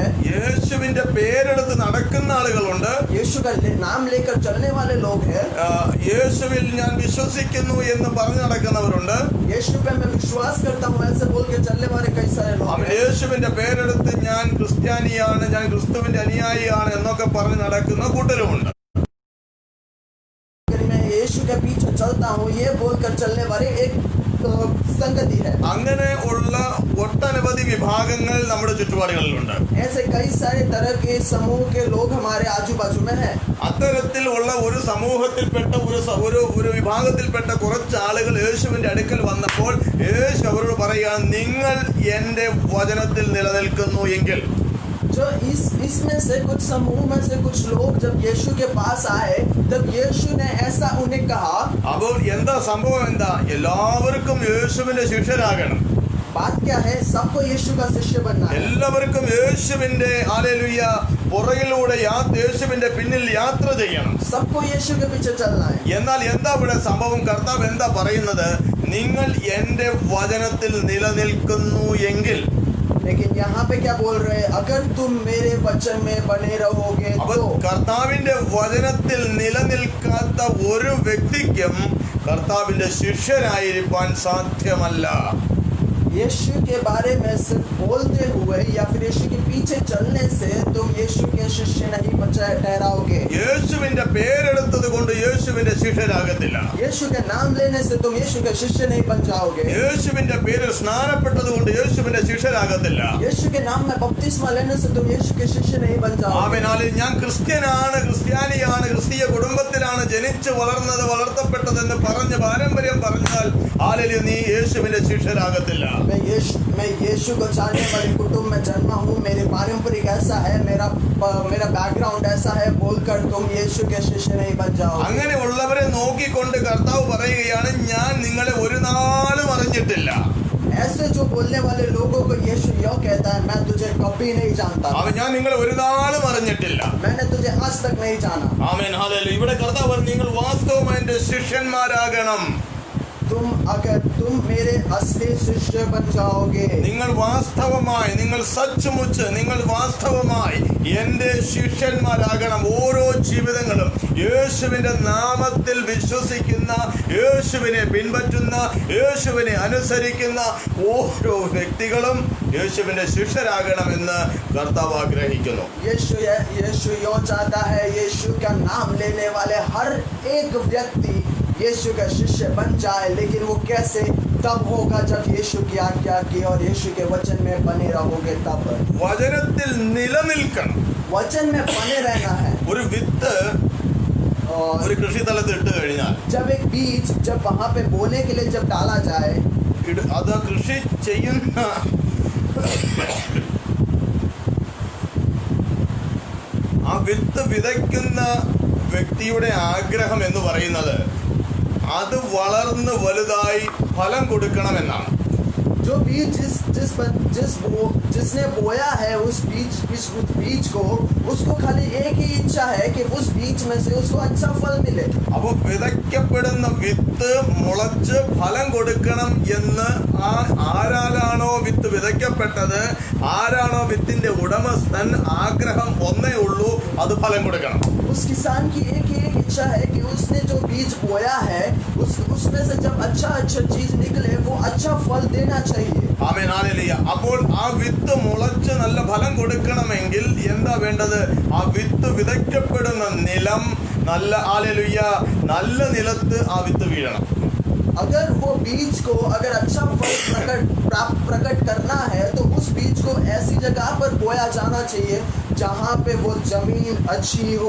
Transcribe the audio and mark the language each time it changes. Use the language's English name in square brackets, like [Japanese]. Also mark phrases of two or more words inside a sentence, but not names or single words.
[Malayalam] യേശുവിന്റെ പേരെടുത്ത് നടക്കുന്ന ആളുകളുണ്ട്, [Hindi] यीशु का नाम लेकर चलने वाले लोग हैं, [Malayalam] യേശുവിൽ ഞാൻ വിശ്വസിക്കുന്നു എന്ന് പറഞ്ഞു നടക്കുന്നവരുണ്ട്, [Hindi] यीशु पे मैं विश्वास करता हूँ ऐसे बोल के चलने वाले कई सारे लोग हैं. [Malayalam] യേശുവിന്റെ പേരെടുത്ത് ഞാൻ ക്രിസ്ത്യാനിയാണ്, ഞാൻ ക്രിസ്തുവിന്റെ അനുയായിയാണ് എന്നൊക്കെ പറഞ്ഞു നടക്കുന്ന കൂട്ടരുമുണ്ട്. [Hindi] मैं यीशु के पीछे चलता हूँ ये बोलकर चलने वाले एक संगति है. [Malayalam] അങ്ങനെ ഉള്ള ഒട്ടനവധി വിഭാഗങ്ങൾ നമ്മുടെ ചുറ്റുപാടുകളിലുണ്ട്. [Hindi] ऐसे कई सारे तरह के समूह के लोग हमारे आजू बाजू में हैं. [Malayalam] അത്തരത്തിലുള്ള ഒരു സമൂഹത്തിൽപ്പെട്ട ഒരു വിഭാഗത്തിൽപ്പെട്ട കുറച്ച് ആളുകൾ യേശുവിന്റെ അടുക്കൽ വന്നപ്പോൾ യേശു അവരോട് പറയുകയാണ്, നിങ്ങൾ എന്റെ വചനത്തിൽ നിലനിൽക്കുന്നു എങ്കിൽ. [Hindi] जो इसमें से कुछ समूह में से कुछ लोग जब यीशु के पास आए तब यीशु ने ऐसा उन्हें कहा. [Malayalam] അപ്പോൾ എന്താ സംഭവം? എന്താ? എല്ലാവർക്കും യേശുവിന്റെ ശിഷ്യരാകണം. [Hindi] बात क्या है? सबको यीशु का शिष्य बनना है. [Malayalam] എല്ലാവർക്കും യേശുവിന്റെ ഹല്ലേലൂയ പുറകിലൂടെ യേശുവിന്റെ പിന്നിൽ യാത്ര ചെയ്യണം. [Hindi] सबको यीशु के पीछे चलना है. [Malayalam] എന്നാൽ എന്താ ഇവിടെ സംഭവം? കർത്താവ് എന്താ പറയുന്നത്? നിങ്ങൾ എന്റെ വചനത്തിൽ നിലനിൽക്കുന്നു എങ്കിൽ. [Hindi] लेकिन यहाँ पे क्या बोल रहे हैं? अगर तुम मेरे वचन में बने रहोगे तो. [Malayalam] കർത്താവിന്റെ വചനത്തിൽ നിലനിൽക്കാത്ത ഒരു വ്യക്തിക്കും കർത്താവിന്റെ ശിഷ്യരായിരിക്കാൻ സാധ്യമല്ല. [Hindi] यीशु के बारे में सिर्फ बोलते हुए या फिर यीशु के पीछे चलने से तुम यीशु के शिष्य नहीं ठहराओगे. [Malayalam] യേശുവിന്റെ പേരെടുത്തത് കൊണ്ട് യേശു യേശുവിന്റെ ശിഷ്യരാകത്തില്ല. [Hindi] यीशु के नाम लेने से तुम यीशु के शिष्य नहीं बन जाओगे. [Malayalam] യേശുവിന്റെ പേരിൽ സ്നാനപ്പെട്ടത് കൊണ്ട് യേശുവിന്റെ ശിഷ്യരാകത്തില്ല. [Hindi] यीशु के नाम में बपतिस्मा लेने से तुम यीशु के शिष्य नहीं बन जाओगे. [Malayalam] ആമേൻ. ഞാൻ ക്രിസ്ത്യാനിയാണ്, ക്രിസ്തീയ കുടുംബത്തിലാണ് ജനിച്ചു വളർന്നത്, വളർത്തപ്പെട്ടതെന്ന് പറഞ്ഞ് പാരമ്പര്യം പറഞ്ഞാൽ ഹല്ലേലൂയ നീ യേശുവിന്റെ ശിഷ്യരാകത്തില്ല. [Hindi] मैं यीशु को चाहने वाले कुटुंब में जन्मा हूँ, मेरे पारंपरिक ऐसा है, मेरा बैकग्राउंड ऐसा है बोलकर तुम यीशु के शिष्य नहीं बन जाओगे. [Malayalam] അങ്ങനെയുള്ളവരെ നോക്കിക്കൊണ്ട് കർത്താവ് പറയുകയാണ്, ഞാൻ നിങ്ങളെ ഒരു നാളും അറിഞ്ഞിട്ടില്ല. [Hindi] ऐसे जो बोलने वाले लोगों को यीशु यह कहता है, मैं तुझे कभी नहीं जानता. [Malayalam] ഞാൻ നിങ്ങളെ ഒരു നാളും അറിഞ്ഞിട്ടില്ല. [Hindi] मैंने तुझे आज तक नहीं जाना. [Malayalam] ആമേൻ. ഹല്ലേലൂയ. ഇവിടെ കർത്താവ് പറഞ്ഞു, നിങ്ങൾ വാസ്തവമായി എന്റെ ശിഷ്യന്മാരാകണം. [Hindi] तुम मेरे असली शिष्य बन जाओगे. [Malayalam] നിങ്ങൾ വാസ്തവമായി, നിങ്ങൾ സച്ചുമുച്ച്, നിങ്ങൾ വാസ്തവമായി എന്റെ ശിഷ്യന്മാരാകണം. ഓരോ ജീവിതങ്ങളും യേശുവിന്റെ നാമത്തിൽ വിശ്വസിക്കുന്ന, യേശുവിനെ പിൻപറ്റുന്ന, യേശുവിനെ അനുസരിക്കുന്ന ഓരോ വ്യക്തികളും യേശുവിന്റെ ശിഷ്യരാകണമെന്ന് കർത്താവ് ആഗ്രഹിക്കുന്നു. [Hindi] यीशु यो चाहता है, यीशु का नाम लेने वाले हर एक व्यक्ति यीशु का शिष्य बन जाए. लेकिन वो कैसे? तब होगा जब यीशु की आज्ञा की और यीशु के वचन में बने रहोगे. तब [Malayalam] വചനത്തിൽ നിലനിൽക്കണം. [Hindi] वचन में बने रहना है. [Malayalam] ഒരു വിത്ത് ഒരു കൃഷിസ്ഥലത്ത് ഇട്ട് കഴിഞ്ഞാൽ [Hindi] जब एक बीज जब वहाँ पे बोने के लिए जब डाला जाए, [Malayalam] അത് കൃഷി ചെയ്യുന്ന ആ വിത്ത് വിതയ്ക്കുന്ന വ്യക്തിയുടെ ആഗ്രഹം എന്ന് പറയുന്നത് അത് വളർന്ന് വലുതായി ഫലം കൊടുക്കണമെന്നാണ്. [Hindi] जो बीज जिसने बोया है उस बीज को, उसको खाली एक ही इच्छा है कि उस बीज में से उसको अच्छा फल मिले. [Malayalam] അപ്പോൾ വിതയ്ക്കപ്പെടുന്ന വിത്ത് മുളച്ച് ഫലം കൊടുക്കണം എന്ന് ആരാലാണോ വിത്ത് വിതയ്ക്കപ്പെട്ടത്, ആരാണോ വിത്തിന്റെ ഉടമസ്ഥൻ, ആഗ്രഹം ഒന്നേ ഉള്ളൂ, അത് ഫലം കൊടുക്കണം. [Hindi] उस किसान की एक ही एक इच्छा है कि उसने जो बीज बोया है उसमें से जब अच्छा चीज निकले वो अच्छा फल देना चाहिए. [Malayalam] ആമേൻ. ഹല്ലേലൂയ. അപ്പോൾ ആ വിത്ത് മുളച്ച് നല്ല ഫലം കൊടുക്കണമെങ്കിൽ എന്താ വേണ്ടത്? ആ വിത്ത് വിതയ്ക്കപ്പെടുന്ന നിലം നല്ല, ഹല്ലേലൂയ, നല്ല നിലത്ത് ആ വിത്ത് വീഴണം. [Hindi] अगर वो बीज को अगर अच्छा फल प्रकट करना है तो उस बीज को ऐसी जगह पर बोया जाना चाहिए जहाँ पे वो जमीन अच्छी हो.